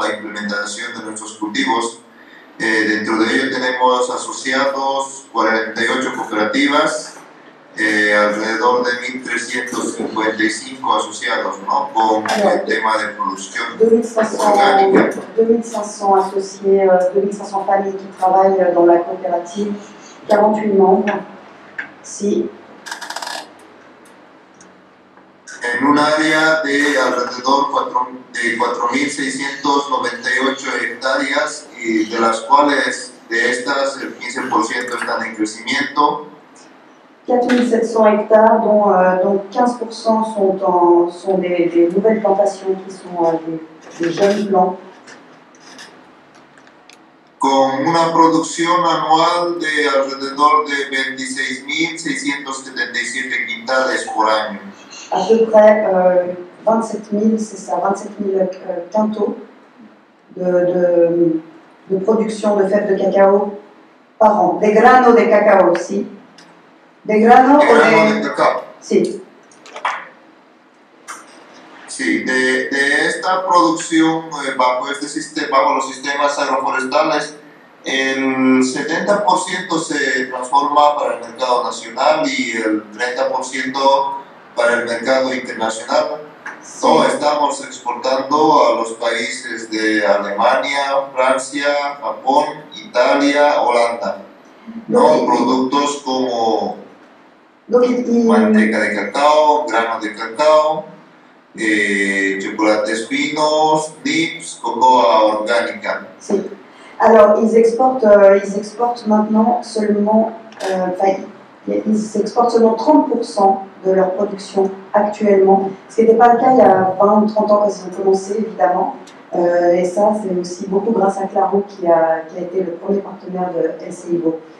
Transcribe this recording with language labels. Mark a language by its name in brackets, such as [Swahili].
[Spanish] La implementación de nuestros cultivos. Dentro de ello tenemos asociados 48 cooperativas, alrededor de 1.355 asociados, ¿no? Con el tema de producción orgánica. [French] 2500 associés, 2500 familles qui travaillent dans la coopérative, 48 membres. Si. [Spanish] en un área de alrededor de 4.698 hectáreas, y de las cuales de estas el 15% están en crecimiento. [French] 4700 hectares, dont 15% sont des nouvelles plantations qui sont des jeunes plants. [Spanish] Con una producción anual de alrededor de 26.677 quintales por año. [French] À peu près 27 000, c'est ça, 27 000 quintaux de production de fèves de cacao par an. Des [Spanish] granos de cacao [French] aussi. Des granos [Spanish] de cacao. Sí. Sí, de esta producción bajo los sistemas agroforestales, el 70% se transforma para el mercado nacional y el 30% para el mercado internacional. Sí. No, estamos exportando a los países de Alemania, Francia, Japón, Italia, Holanda. No, productos como manteca de cacao, granos de cacao, chocolates finos, nips, cocoa orgánica. Sí. [French] Alors, ils exportent maintenant seulement, ils exportent seulement 30% de leur production actuellement, ce qui n'était pas le cas il y a 20 ou 30 ans quand ils ont commencé, évidemment. Et ça, c'est aussi beaucoup grâce à Claro qui a été le premier partenaire de LCIBO.